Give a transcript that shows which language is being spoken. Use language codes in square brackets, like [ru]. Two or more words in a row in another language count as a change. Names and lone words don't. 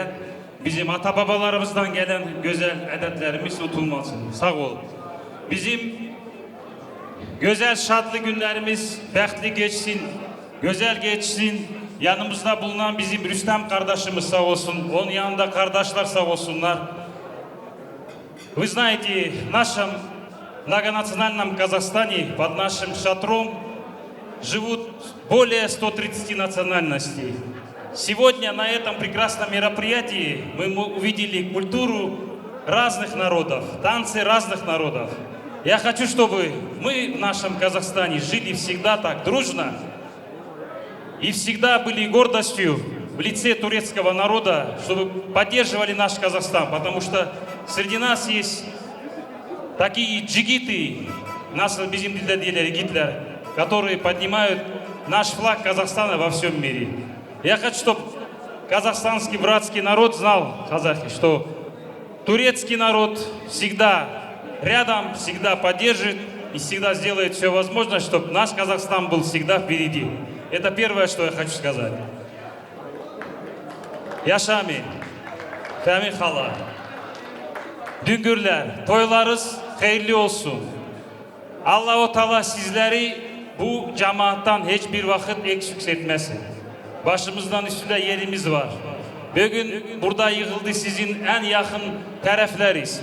[tr] Bizim ata babalarımızdan gelen güzel adetlerimiz unutulmasın. Sağ ol. Bizim güzel şadlı günlerimiz bəxtli geçsin, güzel geçsin. Yanımızda bulunan bizim Rüstem kardeşimiz sağ olsun. Onun yanında kardeşler sağ olsunlar. [ru] Вы знаете, в нашем многонациональном Казахстане под нашим шатром живут более 130 национальностей. Сегодня на этом прекрасном мероприятии мы увидели культуру разных народов, танцы разных народов. Я хочу, чтобы мы в нашем Казахстане жили всегда так дружно и всегда были гордостью в лице турецкого народа, чтобы поддерживали наш Казахстан, потому что среди нас есть такие джигиты, [tr] nasıl bizim dilde diyorlar [ru] Гитлер, которые поднимают наш флаг Казахстана во всем мире. Я хочу, чтобы казахстанский братский народ знал, казахи, что турецкий народ всегда рядом, всегда поддержит и всегда сделает все возможное, чтобы наш Казахстан был всегда впереди. Это первое, что я хочу сказать. [tr] Yaşami, Fehmi Hala, Düngürler, toylarınız hayırlı olsun. Allah-u Teala sizleri bu cemaattan hiçbir vakit eksik etmesin. Başımızdan üstünde yerimiz var. Bugün burada yığıldı sizin en yakın taraflarınız.